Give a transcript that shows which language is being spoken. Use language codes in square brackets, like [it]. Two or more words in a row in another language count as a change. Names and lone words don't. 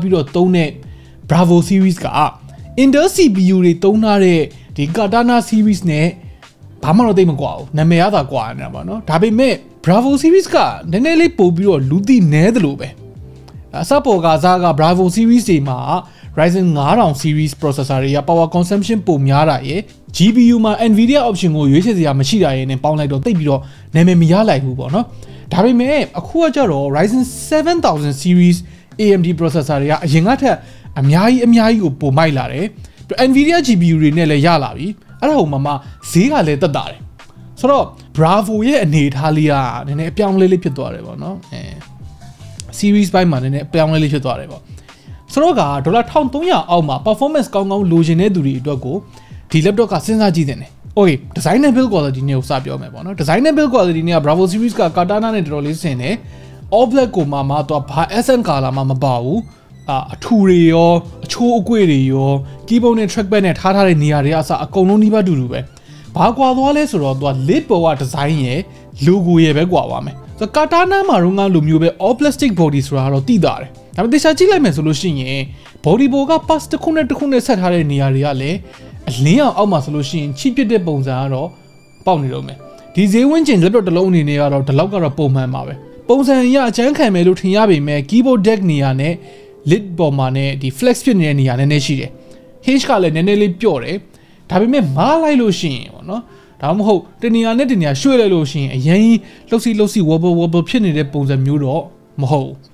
[my] ပြီးတော့သုံးတဲ့ Bravo series က Intel CPU တွေသုံးထားတဲ့ဒီ Katana series နဲ့ဘာမှတော့သိမကွာဘူးနာမည်ရတာကွာနေတာပေါ့နော်ဒါပေမဲ့ Bravo series ကန ည်းနည်းလေးပို့ပြီးတော့လူသိနဲတယ်လို့ပဲအစပေါ်ကစားက Bravo series တွေမှာ Ryzen 5000 series processor တွေက [en] power consumption [my] ပိုများတာရယ် GPU မှာ Nvidia option ကိုရွေးချယ်စရာမရှိတာရယ်နဲ့ပေါင်းလိုက်တော့တိတ်ပြီးတော့နာမည်မရလိုက်ဘူးပေါ့နော်ဒါပေမဲ့အခုကကြတော့ Ryzen 7000 series AMD processor တွေကအရင်ကထက်အများကြီးကိုပိုမိုက်လာတယ် Nvidia GPU တွေနဲ့လည်းရလာပြီအဲ့ဒါဟိုမှာဈေးကလည်းတက်တာတယ်ဆိုတော့ Bravo ရဲ့အနေထားလေးကနည်းနည်းအပြောင်းလဲလေးဖြစ်သွားတယ်ပေါ့နော် series ဘိုင်းမှာနည်းနည်းအပြောင်းလဲလေးဖြစ်သွားတယ်ပေါ့ဆိုတော့ကဒေါ်လာ1300အောက်မှာ performance ကောင်းလိုချင်တဲ့သူတွေအတွက်ကိုဒီ laptop ကစဉ်းစားကြည့်တယ် [en] Okay, design and build quality [my] နဲ့ကိုစပြောမယ်ပေါ့နော် [en] design and build quality [my] နဲ့က Bravo series က Katana နဲ့တော်တော်လေးဆင်တယ် [en] all black [my] ကိုမှတော့ဘာ [en] SN color [my] မှမပါဘူးအထူတွေရောအချိုးအကွေ့တွေရော keyboard နဲ့ trackpad နဲ့ထားတဲ့နေရာတွေအစအကုန်လုံးနှီးပါတူပဲဘာကွာသွားလဲဆိုတော့သူက lid ပေါ်က design ရယ် logo ရယ်ပဲကွာသွားမယ်ဆို တော့ Katana မှာတော့ငါလိုမျိုးပဲ [en] all plastic body [my] ဆိုတာတော့တိတာတယ်ဒါပေမဲ့တခြားကြည့်လိုက်မယ်ဆိုလို့ရှိရင် body ပေါ်က parts တစ်ခုနဲ့ဆက်ထားတဲ့နေရာတွေက လည်းအလင်းအောင်အောက်မှာဆိုလို့ရှိရင်ချိပစ်တဲ့ပုံစံကတော့ပေါက်နေတော့မယ်ဒီဈေးဝန်းကျင် laptop တစ်လုံးအနေနဲ့ကတော့ဒီလောက်ကတော့ပုံမှန်ပါပဲပုံစံရအချမ်းခံမယ်လို့ထင်ရပေမဲ့ [en] keyboard deck [my] နေရာနဲ့ lid ပေါ်မှာနဲ့ဒီ flex ဖြစ်နေတဲ့နေရာနည်းနည်းရှိတယ် hinge ကလည်းနည်းနည်းလေးပြော့တယ်ဒါပေမဲ့မားလိုက်လို့ရှိရင်ပေါ့နော်ဒါမှမဟုတ်တနေရာနဲ့တနေရာရွှေ့လိုက်လို့ရှိရင်အရင်လှုပ်စီ wobble ဖြစ်နေတဲ့ပုံစံမျိုးတော့မဟုတ်